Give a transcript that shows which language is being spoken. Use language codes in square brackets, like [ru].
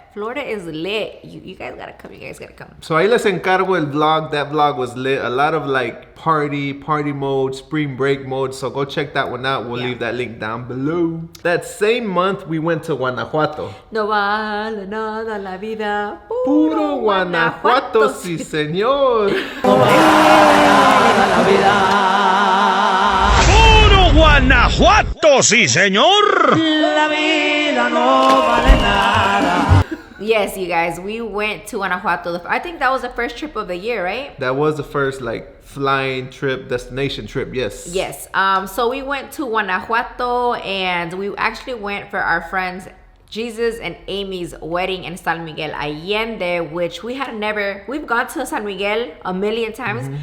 [en] Florida is lit. You guys gotta come. You guys gotta come. [es] So ahí les encargo el vlog. [en] That vlog was lit. A lot of like party mode, spring break mode. So go check that one out. We'll leave that link down below. That same month, we went to Guanajuato. [es] No vale nada la vida. Puro Guanajuato, sí señor. Puro Guanajuato, sí señor. La vida no vale nada. [en] Yes, you guys, we went to Guanajuato. I think that was the first trip of the year, right? That was the first like flying trip, destination trip, yes. Yes, so we went to Guanajuato and we actually went for our friends Jesus and Amy's wedding in San Miguel Allende, which we've gone to San Miguel a million times.